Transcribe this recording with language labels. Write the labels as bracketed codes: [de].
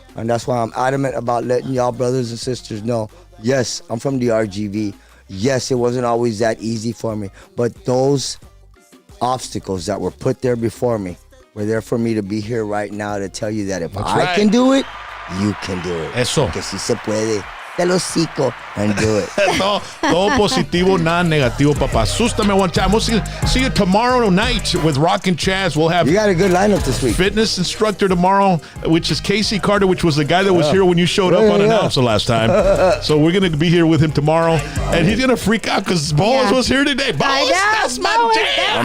[en] And that's why I'm adamant about letting y'all brothers and sisters know, yes, I'm from the RGV. Yes, it wasn't always that easy for me, but those obstacles that were put there before me were there for me to be here right now to tell you that if I can do it, you can do it. [es] Eso. Que si se puede. Te lo hocico and do it. Todo positivo, nada negativo, papá. [en] Asústame one time. We'll see you tomorrow night with Rockin' Chaz. We'll have You got a good lineup this week. fitness instructor tomorrow, which is Casey Carter, which was the guy that was here when you showed up unannounced the last time. So we're going to be here with him tomorrow, and he's going to freak out because Boaz was here today. Boaz, that's my jam.